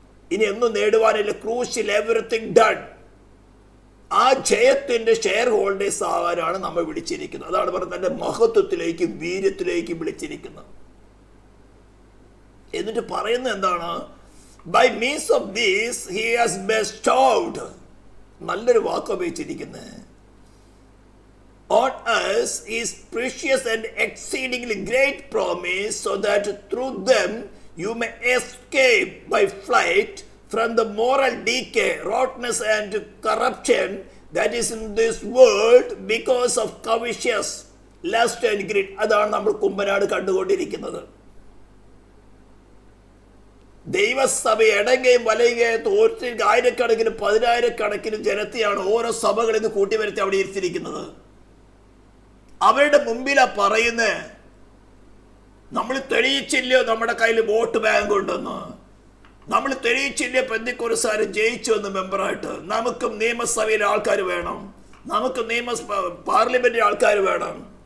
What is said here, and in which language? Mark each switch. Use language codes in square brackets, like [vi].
[ml] ഇനി ഒന്നും നേടുവാനില്ല. ക്രൂശിൽ [en] Everything done. [ml] ആ ജയത്തിൻ്റെ ഷെയർ ഹോൾഡേഴ്സ് ആകാനാണ് നമ്മൾ വിളിച്ചിരിക്കുന്നത്. അതാണ് പറഞ്ഞത് തൻ്റെ മഹത്വത്തിലേക്കും വീര്യത്തിലേക്കും വിളിച്ചിരിക്കുന്നത്. എന്നിട്ട് പറയുന്നത് എന്താണ്? [en] By means of these he has bestowed. [ml] നല്ലൊരു വാക്ക് ഉപയോഗിച്ചിരിക്കുന്നത്. [en] On us is precious and exceedingly great promise, so that through them you may escape by flight from the moral decay, rottenness and corruption that is in this world because of covetous lust and greed. [ml] അതാണ് നമ്മൾ കുമ്പനാട് കണ്ടുകൊണ്ടിരിക്കുന്നത്. ദൈവസഭ ഇടങ്ങയും വലയുകയും ഓരോരുത്തർക്ക് ആയിരക്കണക്കിന് 10,000-കണക്കിന് ജനത്തെയാണ് ഓരോ സഭകളിൽ നിന്ന് കൂട്ടിവരുത്തി അവിടെ ഇരുത്തിയിരിക്കുന്നത്. അവരുടെ മുമ്പിലാ പറയുന്നത്, നമ്മൾ തെളിയിച്ചില്ലയോ നമ്മുടെ കയ്യിൽ വോട്ട് ബാങ്ക് ഉണ്ടെന്ന്, നമ്മൾ തെളിയിച്ചില്ലയോ പെന്തിക്കോസ്തുകാരൻ ജയിച്ചു എന്ന് മെമ്പറായിട്ട്, നമുക്കും നിയമസഭയിലെ ആൾക്കാർ വേണം, നമുക്ക് പാർലമെന്റിലെ ആൾക്കാർ വേണം.